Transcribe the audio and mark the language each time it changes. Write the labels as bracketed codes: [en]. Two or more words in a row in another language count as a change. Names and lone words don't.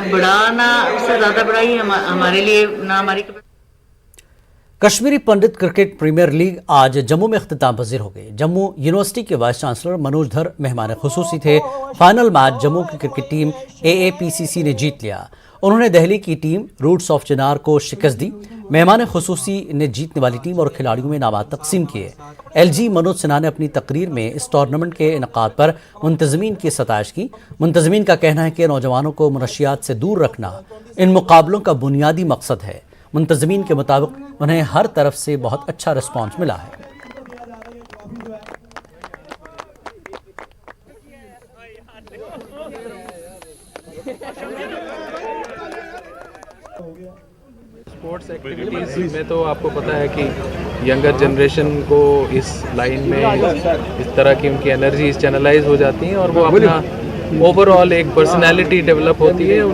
[ur] اب بڑھانا اس سے زیادہ بڑھائی ہمارے لیے نا ہماری. کشمیری پنڈت کرکٹ پریمیئر لیگ آج جموں میں اختتام پذیر ہو گئی. جموں یونیورسٹی کے [en] vice chancellor [ur] منوج دھر مہمان خصوصی تھے. [en] final match [ur] جموں کی [en] cricket team [ur] AAPCC نے جیت لیا انہوں نے دہلی کی ٹیم روٹس آف چنار کو شکست دی. مہمان خصوصی نے جیتنے والی ٹیم اور کھلاڑیوں میں انعامات تقسیم کیے. ایل جی منوج سنہا نے اپنی تقریر میں اس ٹورنامنٹ کے انعقاد پر منتظمین کی ستائش کی. منتظمین کا کہنا ہے کہ نوجوانوں کو منشیات سے دور رکھنا ان مقابلوں کا بنیادی مقصد ہے. منتظمین کے مطابق انہیں ہر طرف سے بہت اچھا رسپانس ملا ہے. [en] sports activities [ur] میں تو آپ کو پتہ ہے کہ [en] younger generation [ur] کو اس لائن میں اس طرح کی ان کی [en] energies channelize [ur] ہو جاتی ہیں اور وہ اپنا [en] over all [ur] ایک [en] personality develop [ur] ہوتی ہے.